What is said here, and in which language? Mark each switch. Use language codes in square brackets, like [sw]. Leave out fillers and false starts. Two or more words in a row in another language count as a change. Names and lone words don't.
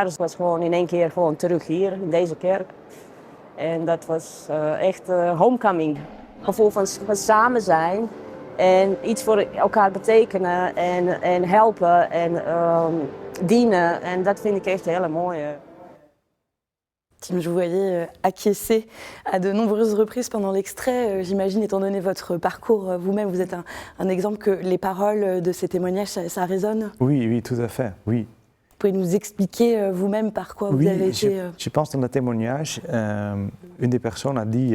[nl] Dus ik was gewoon in één keer gewoon terug hier in deze kerk. En dat was echt homecoming. Gevoel van samen zijn en iets voor elkaar betekenen en helpen en dienen. En dat vind ik echt een hele mooie. [fr] Tim, je vous voyais acquiescer à de nombreuses reprises pendant l'extrait. J'imagine, étant donné votre parcours vous-même, vous êtes un exemple que les paroles de ces témoignages, ça résonne? Oui, tout à fait, oui. Vous pouvez nous expliquer vous-même par quoi vous avez été... Je pense dans le témoignage, une des personnes a dit...